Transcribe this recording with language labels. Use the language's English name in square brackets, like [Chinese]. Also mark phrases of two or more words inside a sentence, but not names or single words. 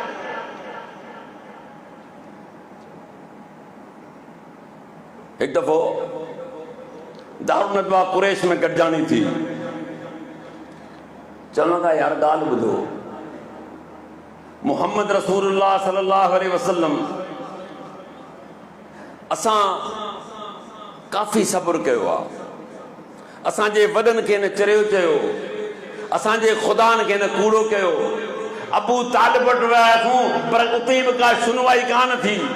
[Sindhi] हिकु दफ़ो दारुल नदवा कुरैश में गॾिजाणी थी चवण लॻा यार ॻाल्हि ॿुधो [Arabic] محمد رسول الله صلى الله عليه وسلم [Sindhi] असां काफ़ी सब्र कयो आहे असांजे वॾनि खे न चरियो चयो असांजे ख़ुदानि खे न कूड़ो कयो अबू तालिब वटि वियासीं पर उते बि का सुनवाई कान थी